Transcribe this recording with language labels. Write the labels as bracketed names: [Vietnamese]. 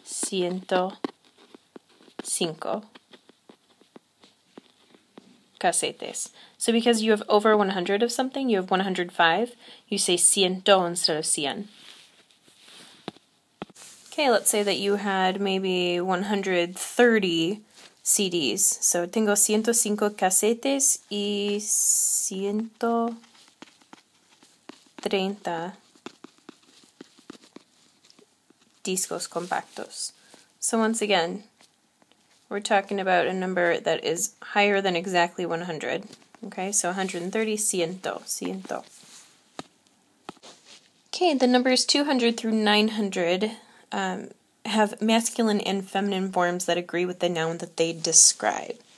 [Spanish] 105 casetes. [English] So because you have over 100 of something, you have 105, you say ciento instead of 100. Okay, let's say that you had maybe 130 CDs. [Spanish] So tengo 105 casetes y 130 discos compactos. [English] So once again, we're talking about a number that is higher than exactly 100. Okay, so 130, ciento. Okay, the numbers 200 through 900 have masculine and feminine forms that agree with the noun that they describe.